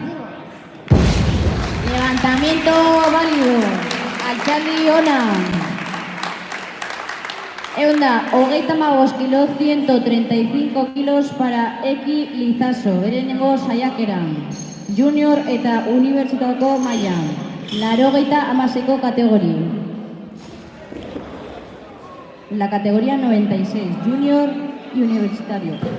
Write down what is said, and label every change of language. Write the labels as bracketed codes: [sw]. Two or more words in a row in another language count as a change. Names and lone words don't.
[es] Levantamiento válido. [eu] Altxaldi ona. [es] Eunda, 35 kilos, 135 kilos para Eki Lizaso. [eu] Berenengo saiakeran. Junior eta unibertsitateko mailan. 86ko kategoria. [es] La categoría 96, junior y universitario.